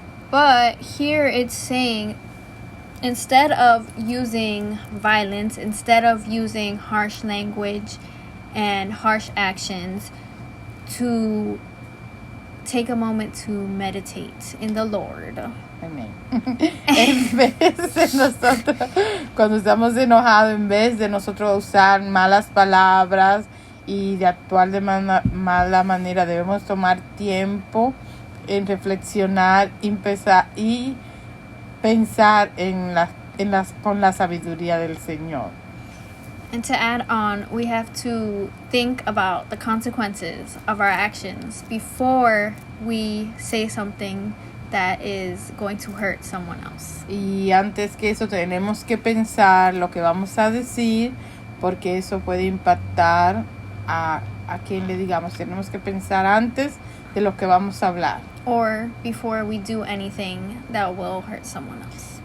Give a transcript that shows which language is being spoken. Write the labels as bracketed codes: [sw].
[en] But here it's saying instead of using violence, instead of using harsh language and harsh actions, to take a moment to meditate in the Lord. [es] Amén. En vez de nosotros, cuando estamos enojados, en vez de nosotros usar malas palabras y de actuar de mala manera, debemos tomar tiempo en reflexionar y pensar con la sabiduría del Señor. [en] And to add on, we have to think about the consequences of our actions before we say something that is going to hurt someone else. [es] Y antes que eso tenemos que pensar lo que vamos a decir, porque eso puede impactar a quien le digamos. Tenemos que pensar antes de lo que vamos a hablar. [en] Or before we do anything that will hurt someone else.